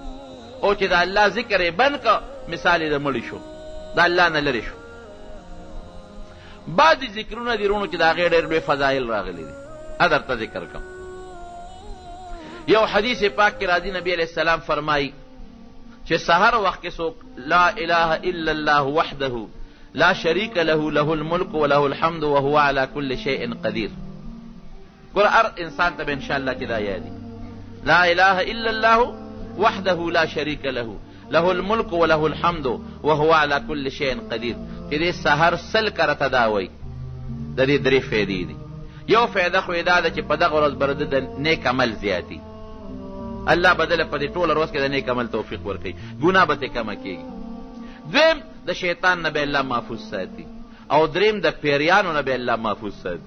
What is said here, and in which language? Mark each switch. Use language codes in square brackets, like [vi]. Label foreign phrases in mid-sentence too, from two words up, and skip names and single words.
[ps] او چې د الله ذکر یې بند که مثال یې د مړي شو، د الله نه لرې شو. بعضې ذکرونه دي رونو چې د هغې ډېر لوی فضایل راغلي دي، درته ذکر کړم. یو حدیث پاک کې راځي نبی علیہ السلام فرمایي چې سحر وخت کې څوک [ar] لا اله الا الله وحده لا شریک له له الملک وله الحمد وهو على كل شيء قدیر. [ps] ګوره هر انسان ته به انشاءالله کې دا یادي [ar] لا اله الا الله وحده لا شریک له له الملک وله الحمد وهو على كل شيء قدیر. [ps] چې دې سحر سل کرته دا وایي د دې درې فایدې دي. یو فایده خو یې دا ده چې په دغه ورځ به د نیک عمل زیاتي، الله بدله په دې ټوله ورځ کې د نیک عمل توفیق ورکوي، ګناه به ترې کمه کېږي. دویم د شیطان نه به الله محفوظ ساتي، او دریم د پیریانو نه به الله محفوظ ساتي.